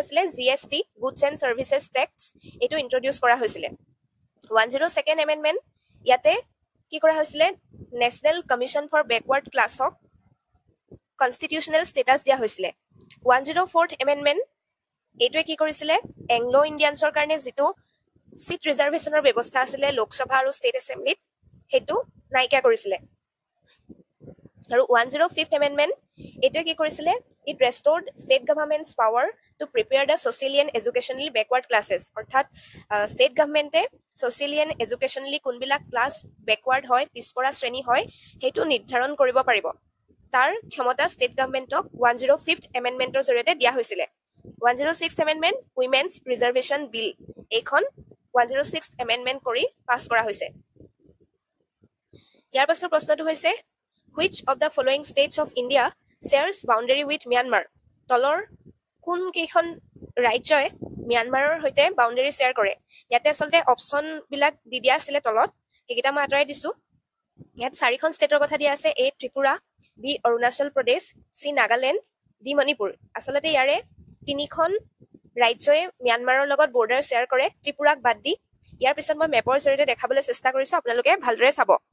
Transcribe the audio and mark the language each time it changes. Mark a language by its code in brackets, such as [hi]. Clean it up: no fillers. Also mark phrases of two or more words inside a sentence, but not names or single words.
[as] হৈছিলে GST Goods and Services Tax এটো ইন্ট্ৰোডিউস কৰা হৈছিল [en] 102nd amendment [as] ইয়াতে কি কৰা হৈছিল National Commission for Backward Classক [en] constitutional status [as] দিয়া হৈছিল [en] 104th amendment [as] এটোৱে কি কৰিছিল এংলো ইন্ডিয়ানছৰ কাৰণে যেটো [en] seat reservation [as] ব্যৱস্থা আছিল লোকসভা আৰু [en] state assembly [as] হেতু নাইকা কৰিছিল আৰু [en] 105th amendment [as] এটোৱে কি কৰিছিল [en] it restored state government's power to prepare the socially and educationally backward classes [as] অৰ্থাৎ [en] state government- [as] এ [en] socially and educationally [as] কোনবিলাক ক্লাস backward হয় পিছপৰা শ্ৰেণী হয় হেতু নিৰ্ধাৰণ কৰিব পাৰিব তাৰ ক্ষমতা [en] state government- [as] ক [en] 105th amendment- [as] ৰ জৰিয়তে দিয়া হৈছিল [en] 106th amendment women's reservation bill [as] এইখন [en] 106th amendment [as] কৰি পাস কৰা হৈছে ইয়াৰ পাছৰ প্ৰশ্নটো হৈছে [en] which of the following states of India shares boundary with Myanmar [as] তলৰ কোন কেইখন ৰাজ্যই মিয়ানমাৰৰ হৈতে [en] boundary share [as] কৰে ইয়াতে আসলতে অপচন বিলাক দি দিয়া আছিল তলত এইকেইটা মই আতৰাই দিছো ইয়াত চাৰিখন ষ্টেটৰ কথা দিয়া আছে A ত্ৰিপুৰা B অৰুণাচল প্ৰদেশ C নাগালেণ্ড D মণিপুৰ আসলতে ইয়াৰে তিনিখন ৰাজ্যই মিয়ানমাৰৰ লগত [en] border share [as] কৰে ত্ৰিপুৰাক বাদ দি ইয়াৰ পিছত মই মেপৰ জৰিয়তে দেখাবলৈ চেষ্টা কৰিছো আপোনালোকে ভালদৰে চাব